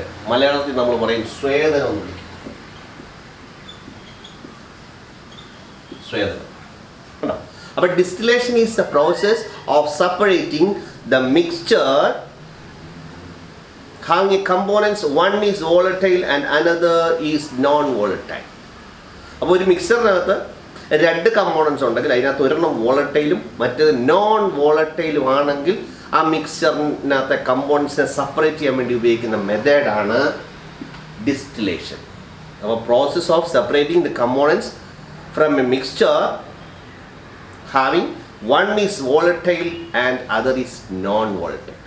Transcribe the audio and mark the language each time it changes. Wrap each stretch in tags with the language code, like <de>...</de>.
<ml>മലയാളത്തിൽ നമ്മൾ പറയും സ്വേദനം എന്ന് വിളിക്കും. സ്വേദനം.</ml> <en>അപ്പോൾ distillation is the process of separating the mixture having a components, one is volatile and another is non-volatile.</en> <ml>അപ്പോൾ ഒരു മിക്സറിനകത്ത് രണ്ട് കമ്പോണൻസ് ഉണ്ടെങ്കിൽ അതിനകത്ത് ഒരെണ്ണം വോളട്ടൈലും മറ്റേത് നോൺ വോളട്ടൈലും ആണെങ്കിൽ ആ മിക്സ്ചറിനകത്തെ കമ്പോണൻസിനെ സെപ്പറേറ്റ് ചെയ്യാൻ വേണ്ടി ഉപയോഗിക്കുന്ന മെത്തേഡാണ് ഡിസ്റ്റിലേഷൻ.</ml> <en>അപ്പോൾ process of separating the components from a mixture having one is volatile and other is non volatile.</en>